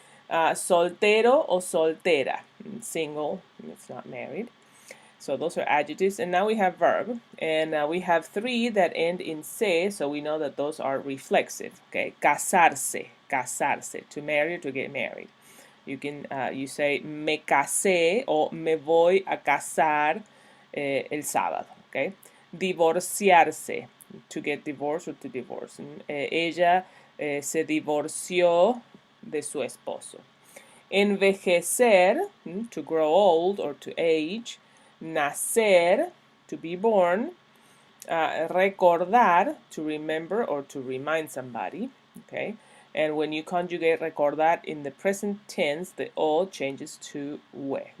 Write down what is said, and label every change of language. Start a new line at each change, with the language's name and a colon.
English: Soltero o soltera, single, it's not married. So those are adjectives, and now we have verb, and we have three that end in se, so we know that those are reflexive. Okay, casarse, to marry or to get married. You can you say
Spanish: me casé o me voy a casar el sábado.
English: Okay, divorciarse, to get divorced or to divorce.
Spanish: Ella se divorció de su esposo.
English: Envejecer, to grow old or to age. Nacer, to be born. Recordar, to remember or to remind somebody. Okay, and when you conjugate recordar in the present tense, the o changes to we.